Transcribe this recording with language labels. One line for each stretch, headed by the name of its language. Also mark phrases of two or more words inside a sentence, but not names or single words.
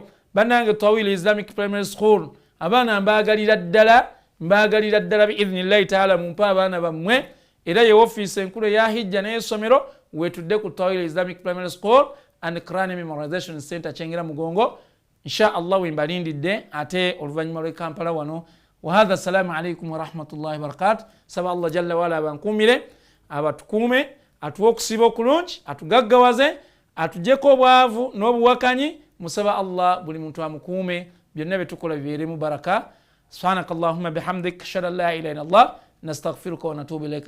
Ganda: Bannange Tawil Islamic Primary School abaana mbagalira ddala
Arabic: بإذن الله تعالى
Ganda: mumpa abaana bammwe, era ye office enkulu ya hijja n'essomero wetudde ku Tawil Islamic Primary School and Quran Memorization Center Kyengera Mugongo.
Arabic: إن شاء الله
Ganda: wembalindidde ate oluvannyuma lw'e Kampala wano.
Arabic: وهذا السلام عليكم ورحمة الله وبركاته.
Ganda: Saba Allah
Arabic: جل وعلا
Ganda: abankumire abatukuume, atuwe okusiba okulungi, atugaggawaze, atujjeko obwavu n'obuwakanyi. Musaba Allah buli muntu amukuume, byonna bye tukola bibeeremu baraka.
Arabic: سبحانك اللهم بحمدك أشهد أن لا إله إلا الله نستغفرك ونتوب إليك.